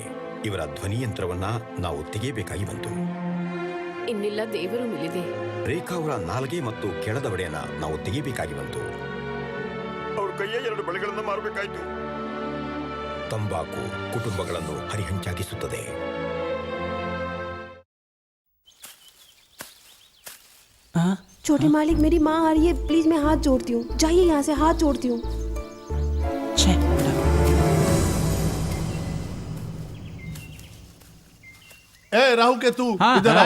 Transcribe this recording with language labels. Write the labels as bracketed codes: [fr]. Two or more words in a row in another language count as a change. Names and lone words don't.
[kn] ಇವರ ಧ್ವನಿಯಂತ್ರವನ್ನ ನಾವು ತೆಗೆಯಬೇಕಾಗಿ ಬಂತು. ಇನ್ನೆಲ್ಲ ದೇವರು ಮಿಲಿದೆ. ರೇಖಾ ಅವರ ನಾಲಿಗೆ ಮತ್ತು ಕೆಳದ ಒಡೆಯನ್ನ ನಾವು ತೆಗೆಯಬೇಕಾಗಿ ಬಂತು. ಅವ್ರ ಕೈಯ 2 ಬಳೆಗಳನ್ನು ಮಾರಬೇಕಾಯಿತು. ತಂಬಾಕು ಕುಟುಂಬಗಳನ್ನು ಹರಿಹಂಚಾಗಿಸುತ್ತದೆ. [hi] छोटे मालिक, मेरी माँ आ रही है, प्लीज मैं हाथ जोड़ती हूँ, जाइए यहाँ से, हाथ जोड़ती हूँ। ए राहु के तू इधर आओ।